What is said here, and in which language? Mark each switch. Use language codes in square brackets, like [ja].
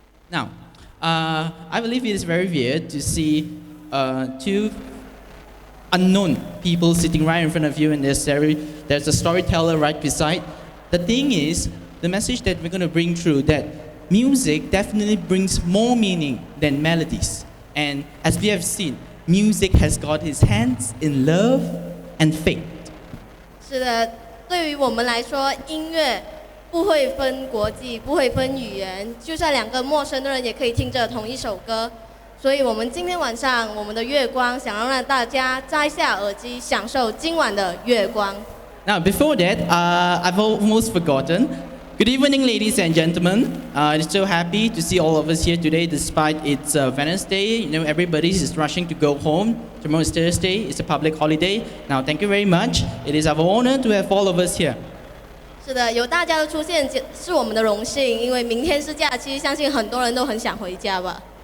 [en] Now, I believe it is very weird to see two unknown people sitting right in front of you, and there's a storyteller right beside. The thing is, the message that we're going to bring through, that music definitely brings more meaning than melodies. And as we have seen, music has got its hands in love and fate. [zh] 是的，对于我们来说，音乐不会分国际，不会分语言，就算两个陌生的人也可以听着同一首歌。所以，我们今天晚上我们的月光，想要让大家摘下耳机，享受今晚的月光。 [en] Now, before that, I've almost forgotten. Good evening, ladies and gentlemen. I'm so happy to see all of us here today, despite it's Wednesday. You know, everybody is rushing to go home. Tomorrow is Thursday. It's a public holiday. Now, thank you very much. It is our honor to have all of us here. [zh] 是的，有大家的出现是我们的荣幸，因为明天是假期，相信很多人都很想回家吧。